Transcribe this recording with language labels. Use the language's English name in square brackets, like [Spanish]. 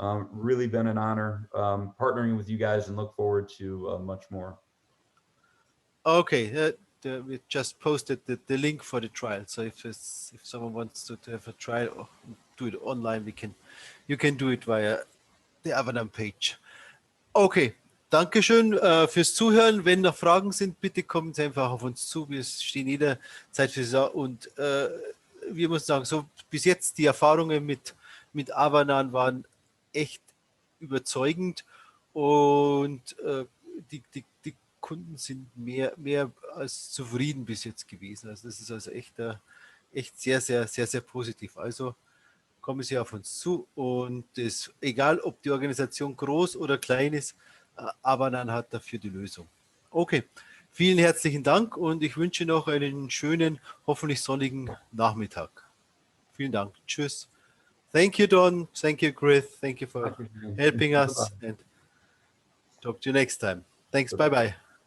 [English] Really been an honor partnering with you guys, and look forward to much more. okay, we just posted the link for the trial. So if someone wants to have a trial or do it online, you can do it via the Avanan Page. [German] Okay, Dankeschön fürs Zuhören. Wenn noch Fragen sind, bitte kommen Sie einfach auf uns zu. Wir stehen jederzeit für Sie da. Und wir müssen sagen, so bis jetzt die Erfahrungen mit Avanan waren echt überzeugend, und die Kunden sind mehr als zufrieden bis jetzt gewesen. Also das ist also echt sehr, sehr, sehr, sehr positiv. Also kommen Sie auf uns zu, und es, egal ob die Organisation groß oder klein ist, Avanan hat dafür die Lösung. Okay, vielen herzlichen Dank, und ich wünsche noch einen schönen, hoffentlich sonnigen Nachmittag. Vielen Dank. Tschüss. [English] Thank you, Don. Thank you, Chris. Thank you for helping us, and talk to you next time. Thanks. Bye-bye.